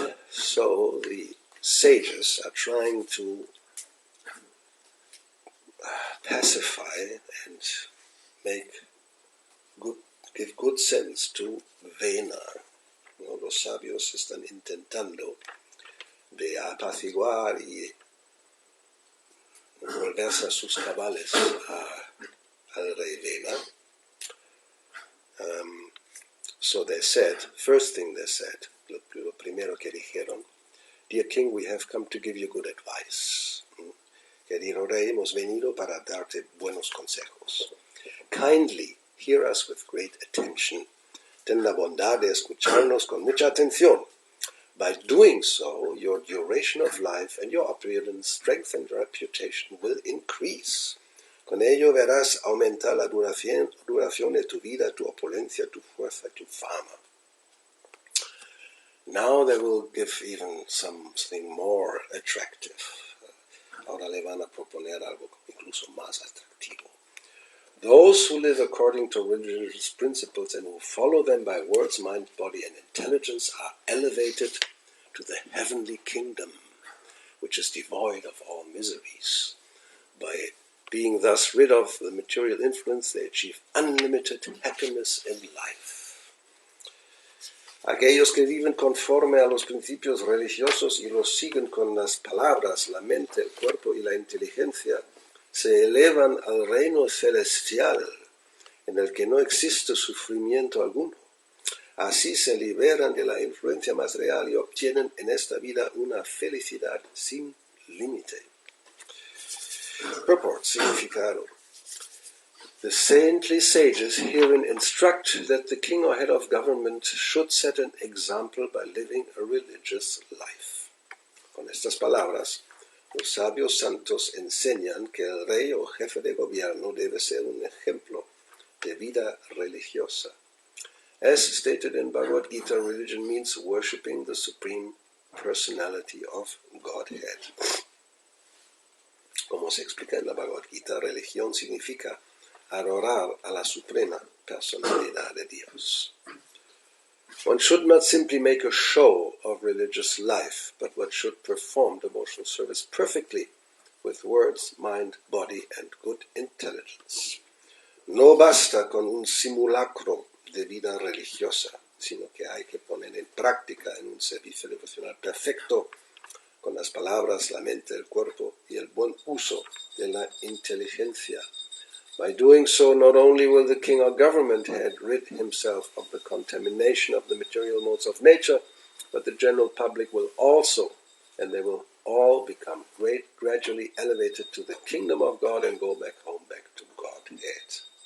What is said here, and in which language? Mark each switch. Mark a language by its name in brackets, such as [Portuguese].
[English] So the sages are trying to pacify and give good sense to Vena. [Spanish] Los sabios están intentando de apaciguar y volverse a sus cabales al rey Vena. [English] So they said, first thing they said, [Spanish] lo primero que dijeron, [English] Dear King, we have come to give you good advice. [Spanish] Querido rey, hemos venido para darte buenos consejos. [English] Kindly hear us with great attention. [Spanish] Ten la bondad de escucharnos con mucha atención. [English] By doing so, your duration of life and your appearance, strength and reputation will increase. [Spanish] Con ello verás aumentar la duración de tu vida, tu opulencia, tu fuerza, tu fama. [English] Now they will give even something more attractive. [Spanish] Ahora le van a proponer algo incluso más atractivo. [English] Those who live according to religious principles and who follow them by words, mind, body, and intelligence are elevated to the heavenly kingdom, which is devoid of all miseries. By being thus rid of the material influence, they achieve unlimited happiness in life. [Spanish] Aquellos que viven conforme a los principios religiosos y los siguen con las palabras, la mente, el cuerpo y la inteligencia, se elevan al reino celestial, en el que no existe sufrimiento alguno. Así se liberan de la influencia material y obtienen en esta vida una felicidad sin límite. [English] Purport, significado. The saintly sages herein instruct that the king or head of government should set an example by living a religious life. [Spanish] Con estas palabras, los sabios santos enseñan que el rey o jefe de gobierno debe ser un ejemplo de vida religiosa. [English] As stated in Bhagavad Gita, religion means worshipping the Supreme Personality of Godhead. [Spanish] Como se explica en la Bhagavad Gita, religión significa adorar a la Suprema Personalidad de Dios. [English] One should not simply make a show of religious life, but one should perform devotional service perfectly with words, mind, body, and good intelligence. [Spanish] No basta con un simulacro de vida religiosa, sino que hay que poner en práctica en un servicio devocional perfecto con las palabras, la mente, el cuerpo y el buen uso de la inteligencia. [English] By doing so, not only will the king or government head rid himself of the contamination of the material modes of nature, but the general public will also, and they will all become gradually elevated to the kingdom of God and go back home, back to Godhead.